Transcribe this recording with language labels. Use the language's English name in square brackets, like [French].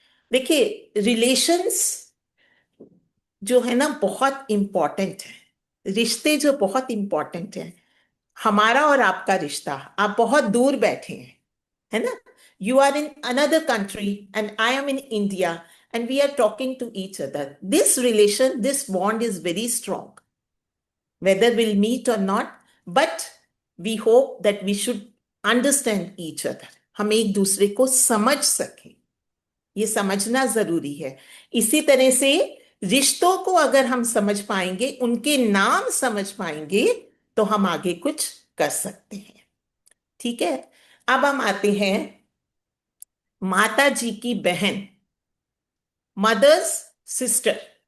[Hindi] देखिए, रिलेशंस जो है ना बहुत इंपॉर्टेंट है. रिश्ते जो बहुत इंपॉर्टेंट है. हमारा और आपका रिश्ता, आप बहुत दूर बैठे हैं, है ना? [English] You are in another country and I am in India and we are talking to each other. This relation, this bond is very strong. Whether we'll meet or not, but we hope that we should understand each other. [Hindi] हम एक दूसरे को समझ सकें. ये समझना जरूरी है। इसी तरह से रिश्तों को अगर हम समझ पाएंगे, उनके नाम समझ पाएंगे, तो हम आगे कुछ कर सकते हैं। ठीक है। अब हम आते हैं माता जी की बहन, [English] Mother's sister.